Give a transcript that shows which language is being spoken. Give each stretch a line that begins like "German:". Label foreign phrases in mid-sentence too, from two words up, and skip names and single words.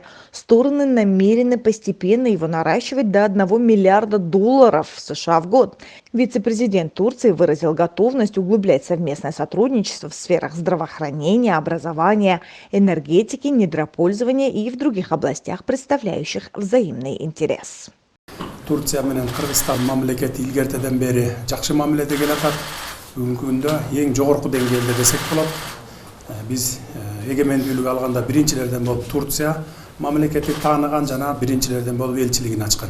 Russian: Стороны намерены постепенно его наращивать до $1 миллиарда США в год. Вице-президент Турции выразил готовность углублять совместное сотрудничество в сферах здравоохранения, образования, энергетики, недропользования и в других областях, представляющих взаимный интерес.
Kyrgyz: Турция менен Кыргызстан мамлекети илгертеден бери жакшы мамиледе келатат. Бүгүнкү күндө эң жогорку деңгээлде десек болот. Биз эгемендүүлүк алганда биринчилерден болуп Турция мамлекети тааныган жана биринчилерден болуп элчилигин ачкан.